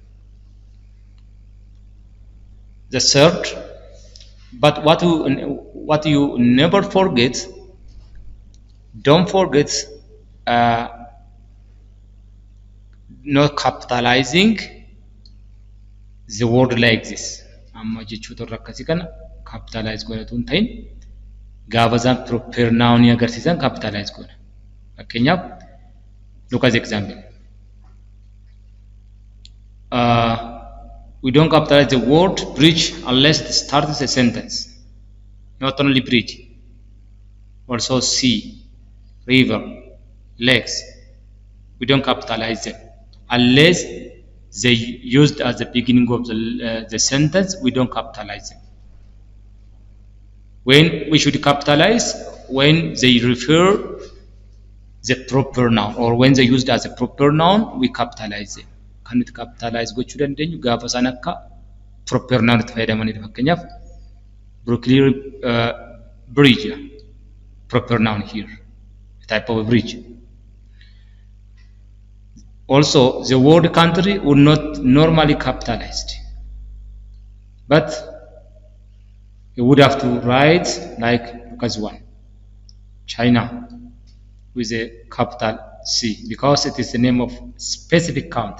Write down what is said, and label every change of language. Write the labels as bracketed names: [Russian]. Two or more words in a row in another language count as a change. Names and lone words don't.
[English] The third, but what you never forget, don't forget not capitalizing the word like this. [Oromo] Amma jechuuta rakkasi kana capitalize goonatuun ta'in gaafasaan [English] proper noun [Oromo] agarsiisan capitalize goona. [English] Fakkeenyaaf look as example. We don't capitalize the word bridge unless it starts a sentence. Not only bridge, also sea, river, lakes. We don't capitalize them unless they used as the beginning of the sentence. We don't capitalize them. When we should capitalize, when they refer the proper noun, or when they used as a proper noun, we capitalize them. [Oromo] Kan nuti capitalize gochuu dandeenyu gaafa isaan akka [English] proper noun [Oromo] itti fayyadamanidha. [English] Fakkeenyaaf Brooklyn bridge, proper noun here, a type of a bridge. Also, the word country would not normally capitalized, but you would have to write like as one, China, with a capital C, because it is the name of specific country.